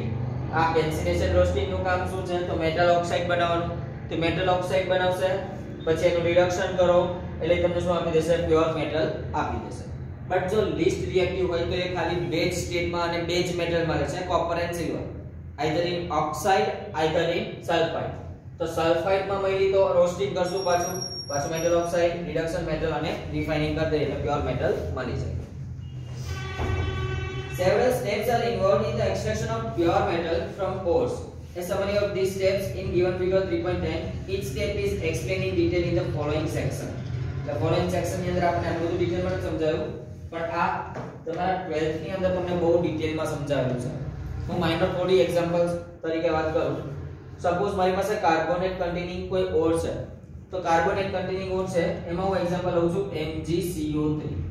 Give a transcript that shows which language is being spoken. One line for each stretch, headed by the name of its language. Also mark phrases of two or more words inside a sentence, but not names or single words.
Gujarati: આ
English: calcination roasting
Gujarati: નું કામ શું છે તો
English: metal oxide
Gujarati: બનાવવાનું. તો
English: metal oxide
Gujarati: બનાવશે પછી એનું રિડક્શન કરો એટલે તમને શું આપી દેશે
English: pure metal
Gujarati: આપી દેશે. બટ જો
English: least reactive
Gujarati: હોય તો એ ખાલી બેઝ સ્ટેટમાં અને
English: base metal
Gujarati: મળે છે
English: copper and silver either in oxide either in sulfide.
Gujarati: તો સલ્ફાઇડ માં મળી તો રોસ્ટિંગ કરશું પાછું
English: metal oxide reduction metal
Gujarati: અને રિફાઇનિંગ કરી દે એટલે
English: pure metal
Gujarati: મળી જાય.
English: Several steps are involved in the extraction of pure metal from ores. A summary of these steps in given figure 3.10. Each step is explained in detail in the following section. The following section
Gujarati: ની અંદર આપણે આ બધું ડિટેલમાં સમજાવ્યું પણ આ તમારા 12th ની અંદર તમને બહુ ડિટેલમાં સમજાવેલું છે. હું માઇનર થોડી એક્ઝામ્પલ્સ તરીકે વાત કરું સપોઝ મારી પાસે
English: carbonate containing
Gujarati: કોઈ ઓર છે, તો
English: carbonate containing
Gujarati: ઓર છે એમાં હું એક્ઝામ્પલ લઉં છું MgCO3.